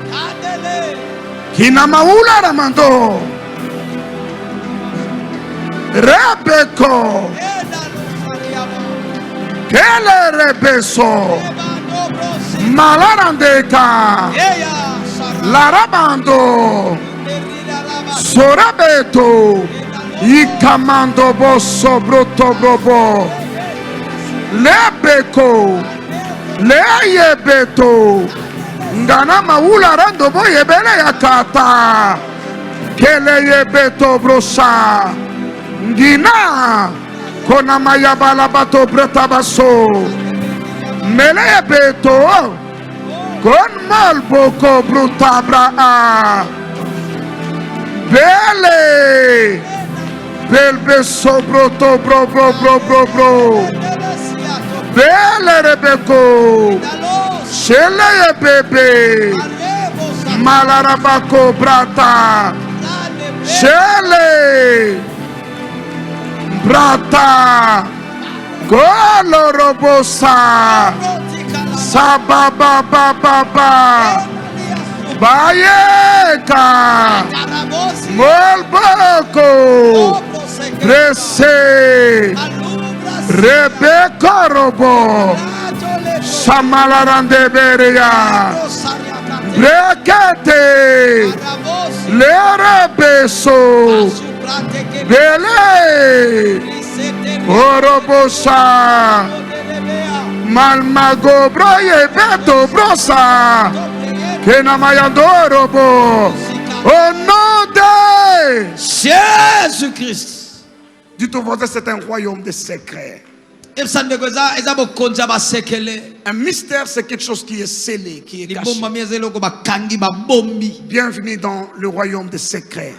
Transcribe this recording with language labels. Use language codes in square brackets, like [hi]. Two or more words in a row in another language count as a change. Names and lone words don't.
[fr] Kina maula ramando Rebeko Kele rebeso Malarandeka Larabando Sorabeto Ikamando bosso broto brobo Lebeko Leyebeto Ngana maula rando boye bele yakata Kele yebeto brosa Ngina Kona mayabala bato breta baso Mele yebeto Kon malboko bruta braa Bele. Belbe sobro to bro bro bro bro bro. Bele rebeko. Shele bebe. Malarabako brata. Shele. Brata. Golorobosa. Sababa baba baba. Bayeka. Molboko. Rese. Rebeka robo. Samalarande beria. Brekete. Lerebeso. Bele. Orobosa. Malmago broye beto brosa. Kenamayandorobo. Au nom de Jésus-Christ. Dites au voisin, c'est un royaume de secrets. Un mystère, c'est quelque chose qui est scellé, qui est caché. Bienvenue dans le royaume des secrets.